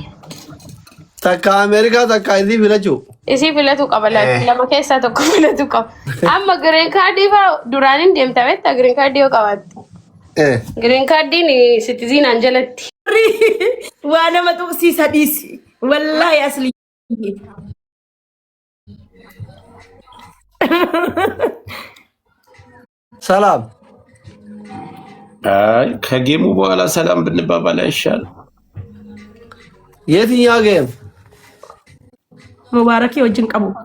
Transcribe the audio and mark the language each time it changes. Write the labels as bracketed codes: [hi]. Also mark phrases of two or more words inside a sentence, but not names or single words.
[om] Takka Ameerikaa takka isii filachuu. Isii filatu qaba lama keessaa tokko filatu qaba. Amma [en] green card [om] faa duraanin deemta beektaa [en] green card [om] yoo qabaatti. [en] Green cardin [om] citizen anjalatti. Waa nama tuqsiisa dhiisi. Wallaahi asli. [am] ሰላም አይ ከጌሙ በኋላ ሰላም ብንባባል አይሻል? የትኛው ጌም? ሙባረክ ወጅን ቀቡ